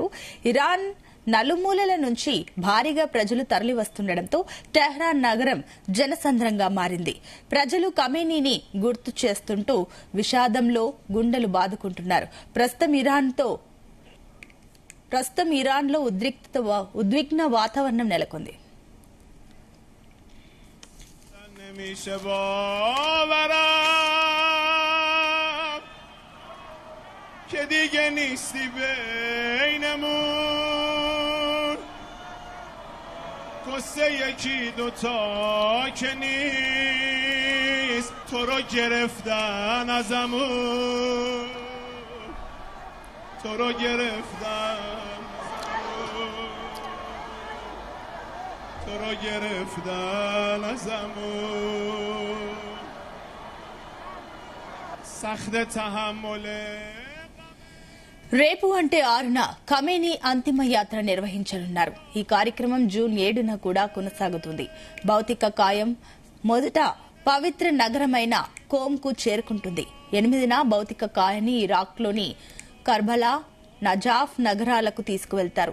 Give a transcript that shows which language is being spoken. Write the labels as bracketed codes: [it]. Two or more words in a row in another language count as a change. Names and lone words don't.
[te] ఇరాన్ నలుమూలల నుంచి భారీగా ప్రజలు తరలివస్తుండటంతో టెహ్రాన్ నగరం జనసంద్రంగా మారింది. ప్రజలు ఖమేనీని గుర్తు చేస్తుంటూ విషాదంలో గుండెలు బాదుకుంటున్నారు. ప్రస్తుతం ఇరాన్లో ఉద్విగ్న వాతావరణం నెలకొంది. [fa] قصه یکی دوتا که نیست تو رو گرفتن ازمون تو رو گرفتن تو رو گرفتن ازمون سخت تحمله. [te] రేపు అంటే 6న ఖమేనీ అంతిమ యాత్ర నిర్వహించనున్నారు. ఈ కార్యక్రమం జూన్ 7న కూడా కొనసాగుతుంది. భౌతిక కాయం మొదట పవిత్ర నగరమైన కోమ్కు చేరుకుంటుంది. 8న భౌతిక కాయాన్ని ఇరాక్లోని కర్బలా, నజాఫ్ నగరాలకు తీసుకువెళ్తారు.